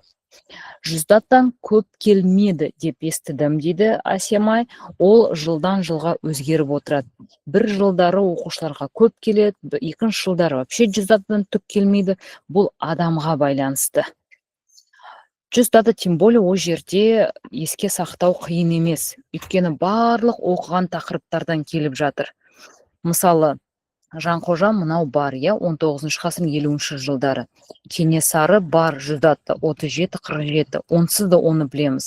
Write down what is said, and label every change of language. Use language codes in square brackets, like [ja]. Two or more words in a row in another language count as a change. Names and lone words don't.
[kk] Жүздаттан көп келмеді деп естідім дейді Асемай. Ол жылдан жылға өзгеріп отырады. Бір жылдары оқушыларға көп келеді, екінші жылдары вообще жүздаттан түк келмейді. Бұл адамға байланысты. Жүздаты [ru] тем более [kk] о жерде еске сақтау қиын емес. Өйткені барлық оқыған тақырыптардан келіп жатыр. Мысалы, Жанқожа мынау бар, 19 ғасырдың 50 жылдары. Кенесары бар, жүздаты 37-47, онсыз да оны білеміз.